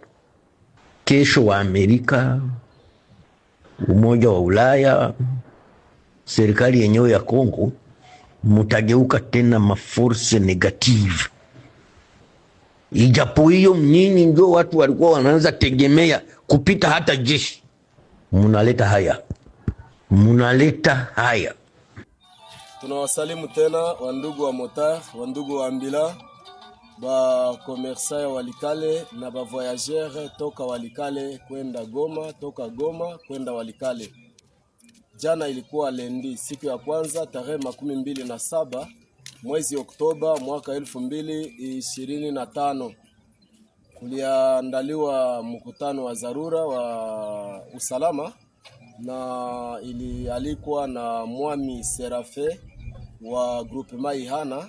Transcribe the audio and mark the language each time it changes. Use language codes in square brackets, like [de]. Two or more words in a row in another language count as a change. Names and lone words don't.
[sw] Kesho wa Amerika, Umoja wa Ulaya, serikali yenyewe ya Kongo mutageuka tena [fr] maforce negative. [sw] Ijapo hiyo nyinyi ndio watu walikuwa wanaanza tegemea kupita hata jeshi. Munaleta haya. Munaleta haya. Tunawasalimu tena wandugu wa motar, wandugu wa ambila, ba commerçant ya Walikale na ba voyageur toka Walikale kwenda Goma, toka Goma kwenda Walikale. Jana ilikuwa lendi, siku ya kwanza tarehe 27 mwezi Oktoba mwaka 2025. Kuliandaliwa mkutano wa dharura wa usalama na ilialikwa na Mwami Serafe wa groupement Ihana.